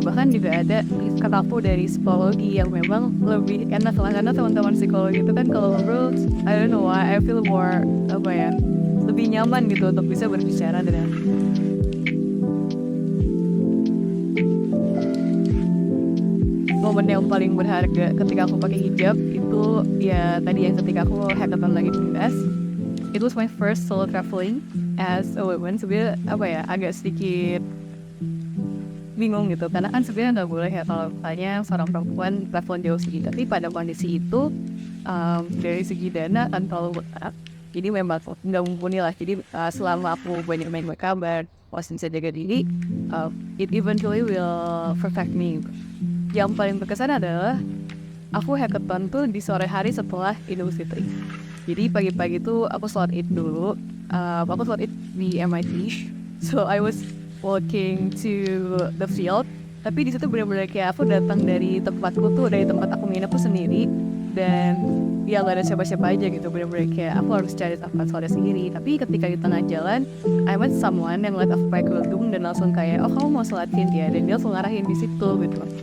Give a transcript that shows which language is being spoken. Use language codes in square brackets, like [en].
[id] Bahkan juga ada kataku dari psikologi yang memang lebih enak lah, karena teman-teman psikologi itu kan kalau ngobrol, [en] I don't know why I feel more [id] lebih nyaman gitu untuk bisa berbicara dengan. Momen yang paling berharga ketika aku pakai hijab itu ya tadi yang ketika aku hackathon lagi di US. [en] It was my first solo traveling as a woman. [id] Sebenarnya agak sedikit bingung gitu, karena kan sebenarnya nggak boleh ya kalau misalnya seorang perempuan traveling jauh segini. Tapi pada kondisi itu dari segi dana kan terlalu berat, jadi memang nggak mumpuni lah. Jadi selama aku banyak main kabar, masih bisa jaga diri, [en] it eventually will perfect me. [id] Yang paling berkesan adalah aku hackathon tuh di sore hari setelah Idul Fitri. Jadi pagi-pagi tuh aku sholat Id dulu. Aku sholat Id di MIT. [en] So I was walking to the field. [id] Tapi di situ benar-benar kayak aku datang dari tempatku tuh, dari tempat aku nginep tuh sendiri. Dan ya gak ada siapa-siapa aja gitu, bener-bener kayak aku harus cari tempat sholat sendiri. Tapi ketika di tengah jalan, [en] I met someone [id] yang liat aku pakai kerudung dan langsung kayak, oh kamu mau sholatin ya, dan dia langsung ngarahin di situ gitu.